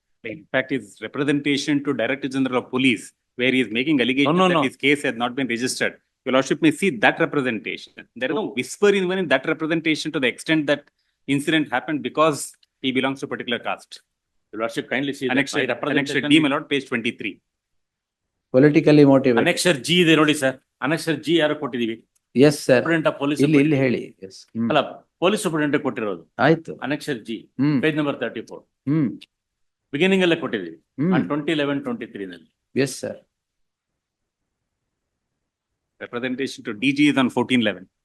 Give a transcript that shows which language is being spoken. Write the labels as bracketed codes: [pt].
[en] In fact, his representation to Director General of Police, where he is making allegations that his case has not been registered. Your Lordship may see that representation. There is no whisper even in that representation to the extent that incident happened because he belongs to a particular caste. Your Lordship kindly see Annexure D, my lord, page 23. Politically motivated. [kn] Annexure G ಇದೆ ನೋಡಿ sir. Annexure G ಯಾರು ಕೊಟ್ಟಿದೀವಿ? [en] Yes sir. Superintendent of Police. [kn] ಇಲ್ಲಿ ಹೇಳಿ. [en] Yes. [kn] ಅಲ್ಲ, police superintendent ಕೊಟ್ಟಿರೋದು. ಆಯ್ತು. [en] Annexure G, page number 34. Beginning [kn] ಅಲ್ಲೇ ಕೊಟ್ಟಿದ್ದೀವಿ. On 2011-23 ನಲ್ಲಿ. [en] Yes sir. Representation to DG is on 14/11.